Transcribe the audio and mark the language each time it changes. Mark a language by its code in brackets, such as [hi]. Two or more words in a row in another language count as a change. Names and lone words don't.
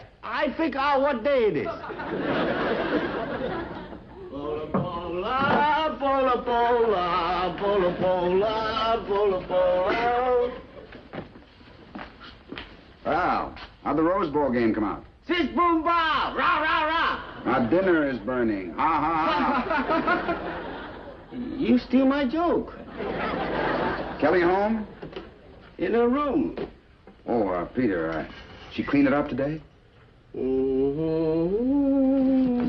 [en] I figure out what day it is. Bola, bola, bola, bola, bola, bola, bola, bola. Well, how'd the Rose Bowl game come out? Sis boom ba! Rah, rah, rah! Our dinner is burning. Ha, ha, ha. You steal my joke. Kelly home? In her room. Oh, Peter, she clean it up today? Mm-hmm.